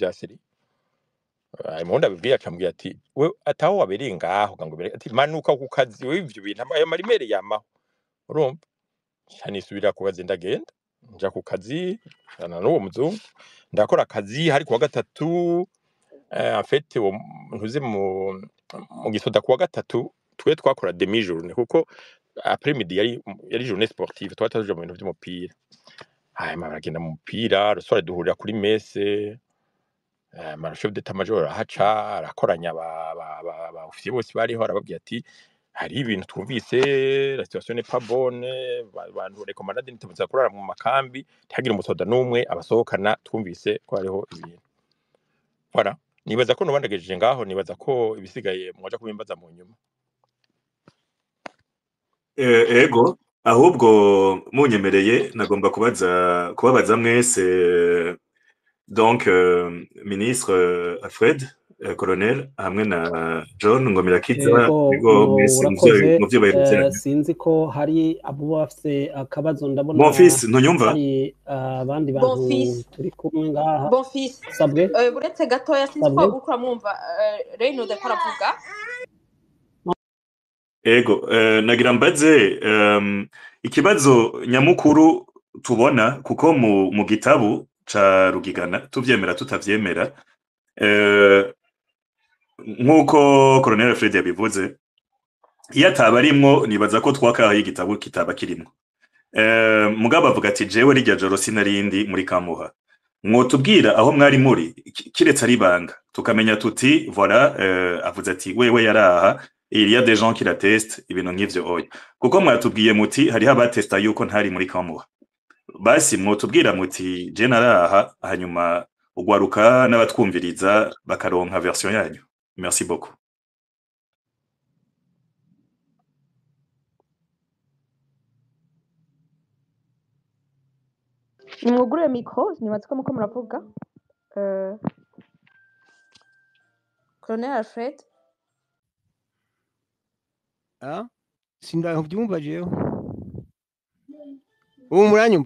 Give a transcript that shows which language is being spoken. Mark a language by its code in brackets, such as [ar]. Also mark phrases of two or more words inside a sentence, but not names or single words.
[rn] vya sérieux hanyuma ndabibwiye acambwiye ati we ataho wabereye ngaho ngo ati manuka ku kazi we ivyo bintu ayo marimere yamaho urumva canisubira ku kazi ndagenda nja ku kazi jana n'uwo muzungu ndakora akazi hari kuwa gatatu en fait ntuzi mu gisoda kuwa gatatu twe twakora [fr] demi journée [rn] kuko [fr] après midi [rn] yari [fr] journée sportive [rn] twataje mu bintu by'umupira hanyuma baragenda mu mupira rusore duhurira kuri messe [fr] chef d'état major [rn] ahaca arakoranya ba officier bose bariho arababwira ati hari ibintu twumvise [fr] la situation n'est pas bonne [rn] abantu recommanded ntibuza kurara mu makambi ntihagira umusoda n'umwe abasohokana twumvise ko hariho ibintu voilà nibaza ko nobandagejeje ngaho nibaza ko ibisigaye mwaje kubimbaza mu nyuma ego ahubwo munyemereye nagomba kubabaza mwese donc ministre Alfred colonel hamwe na John Ngomirakiza ego mwese muvyo bayirutsiranye sinzi ko hari abo bafise akabazo ndabona [fr] mon fils [rn] ntunyumva hari abandi bantu turi kumwe ngaha [fr] bon fils [rn] sabwe buretse gatoya sinzi ko ukura mwumva Reyno de paravuga ego nagira mbaze ikibazo nyamukuru tubona kuko mu gitabu ca Rugigana tuvyemera tutavyemera nkuko Colonel Fred yabivuze iyo ataba arimwo nibaza ko twakahaye igitabo kitaba kirimwo mugabo avuga ati jewe rijya joro sinarindi muri Kamuha mwotubwira aho mwari muri kiretse ari banga tukamenya tuti voilà avuze ati wewe yaraha [fr] il y a des gens qui l'attestent [rn] ibintu nk'ivyo oya kuko mwatubwiye muti hari abatesta yuko ntari muri Kamuha basi mwotubwira muti je naraha hanyuma ugwaruka n'abatwumviriza bakaronka version yanyu [fr] merci beaucoup [rn] nimwugurure micro nibaza ko muko muravuga Colonel Alfred sindavyumva jewe ubu muranyumva